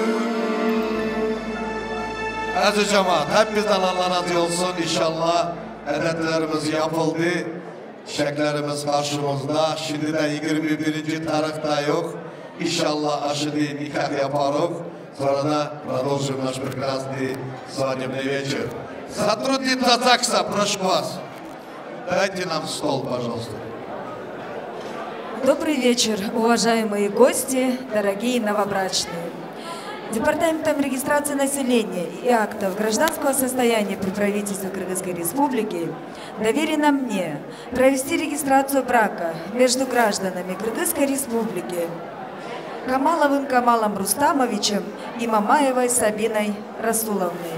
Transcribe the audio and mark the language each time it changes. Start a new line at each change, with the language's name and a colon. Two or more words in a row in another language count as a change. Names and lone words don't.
Turkish: Aziz cemaat, hepinizden Allah razı olsun. İnşallah edetlerimiz yapıldı. Çiçeklerimiz karşımızda. Şimdi de 21. tarihta yok. İnşallah aşırı nikah yaparız. Sonra da
Russian: продолжим наш прекрасный свадебный вечер. Сотрудник Татакса, прошу вас, дайте нам стол, пожалуйста. Добрый вечер, уважаемые гости, дорогие новобрачные. Департаментом регистрации населения и актов гражданского состояния при правительстве Кыргызской Республики доверено мне провести регистрацию брака между гражданами Кыргызской Республики Камаловым Камалом Рустамовичем и Мамаевой Сабиной Расуловной.